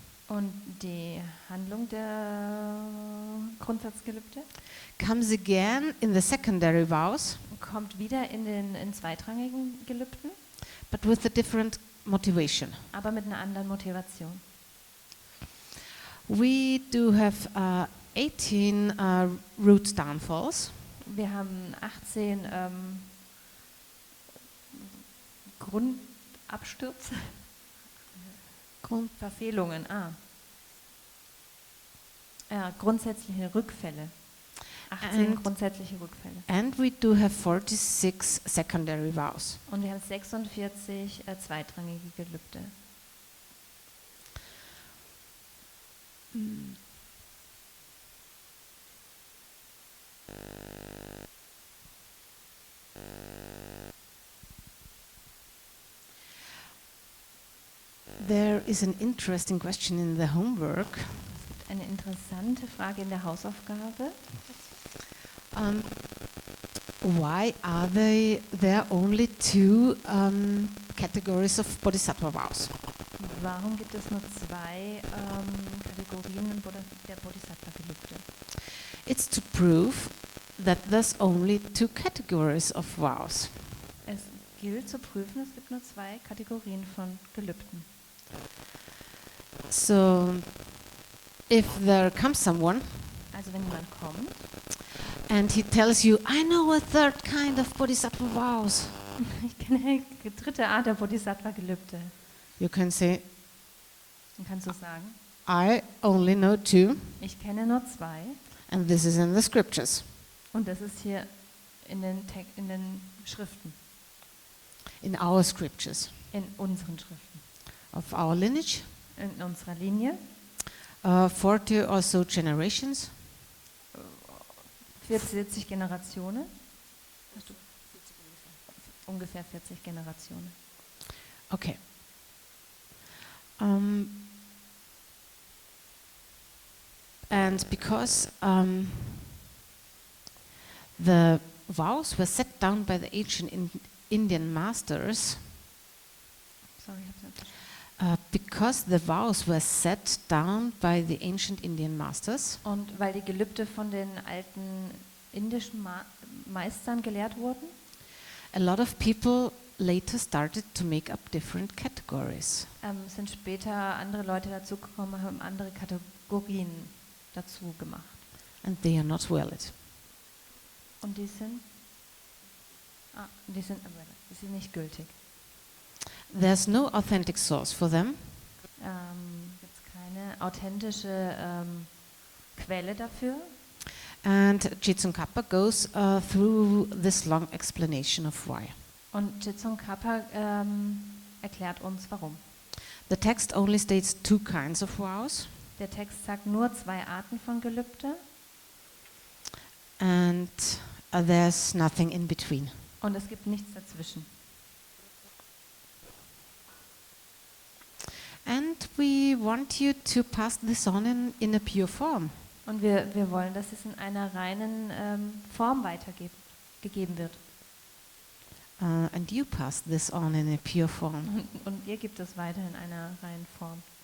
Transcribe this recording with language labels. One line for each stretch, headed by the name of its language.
German: Und die Handlung der Grundsatzgelübde
English: comes again in the secondary vows,
German: kommt wieder in zweitrangigen Gelübden,
English: but with a different motivation.
German: aber mit einer anderen Motivation.
English: We do have 18 root downfalls,
German: Wir haben 18 Grundabstürze, Verfehlungen, grundsätzliche Rückfälle. 18
English: And-
German: grundsätzliche Rückfälle.
English: and we do have 46 secondary vows.
German: Und wir haben 46 zweitrangige Gelübde.
English: There is an interesting question in the homework.
German: Eine interessante Frage in der Hausaufgabe.
English: Why are there only two categories of bodhisattva vows?
German: Warum gibt es nur zwei Kategorien der Bodhisattva-Gelübde?
English: It's to prove that there's only two categories of vows.
German: Es gilt zu prüfen, es gibt nur zwei Kategorien von Gelübden.
English: So, if there comes someone
German: Also wenn jemand kommt
English: and he tells you, I know a third kind of bodhisattva vows,
German: ich kenne eine dritte Art der Bodhisattva-Gelübde,
English: you can say,
German: dann kannst du sagen,
English: I only know two,
German: ich kenne nur zwei
English: and this is in the scriptures,
German: und das ist hier in den Schriften,
English: in our scriptures,
German: in unseren Schriften,
English: of our lineage,
German: in unserer Linie.
English: 40 or so generations.
German: 40 Generationen. Hast du ungefähr 40 Generationen.
English: Okay. And because the vows were set down by the ancient Indian masters,
German: Sorry, ich hab's nicht verstanden.
English: because the vows were set down by the ancient Indian masters,
German: Und weil die Gelübde von den alten indischen Meistern gelehrt wurden,
English: a lot of people later started to make up different categories.
German: sind später andere Leute dazugekommen, haben andere Kategorien dazu gemacht.
English: And they are not valid.
German: Und die sind nicht gültig.
English: There's no authentic source for them,
German: Gibt es keine authentische Quelle dafür.
English: and Tsongkhapa goes through this long explanation of why.
German: Und Tsongkhapa erklärt uns, warum.
English: The text only states two kinds of vows,
German: Der Text sagt nur zwei Arten von Gelübde
English: and there's nothing in between.
German: und es gibt nichts dazwischen.
English: And we want you to pass this on in a pure form.
German: Und wir wollen, dass es in einer reinen Form weitergegeben wird.
English: and you pass this on in a pure form.
German: Und ihr gebt es weiter in einer reinen Form.